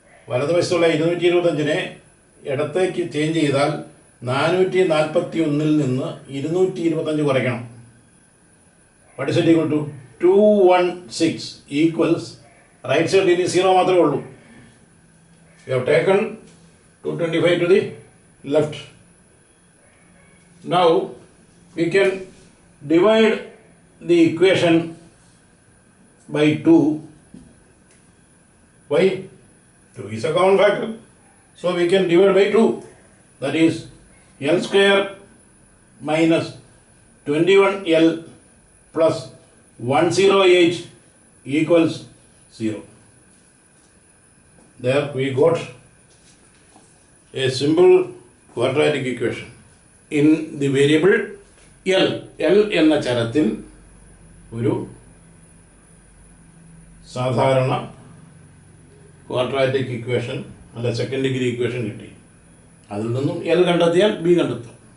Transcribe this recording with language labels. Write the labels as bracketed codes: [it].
[ml] വലതുവശത്തുള്ള 225നെ ഇടത്തേക്ക് ചേഞ്ച് ചെയ്താൽ 441 നിന്ന് 225 കുറയ്ക്കണം. [en] What is it equal to? 216 equals right side [ml] ഇനി 0 മാത്രമേ ഉള്ളൂ. [en] We have taken 225 to the left. Now we can divide the equation by 2. Why? 2 is a common factor. So we can divide by 2. That is L square minus 21L plus 108 equals 0. There we got a simple quadratic equation. In the variable L [ml] എന്ന ചരത്തിൽ ഒരു സാധാരണ quadratic equation അല്ല second degree equation കിട്ടി. അതിൽ നിന്നും L കണ്ടെത്തിയാൽ B കണ്ടെത്താം.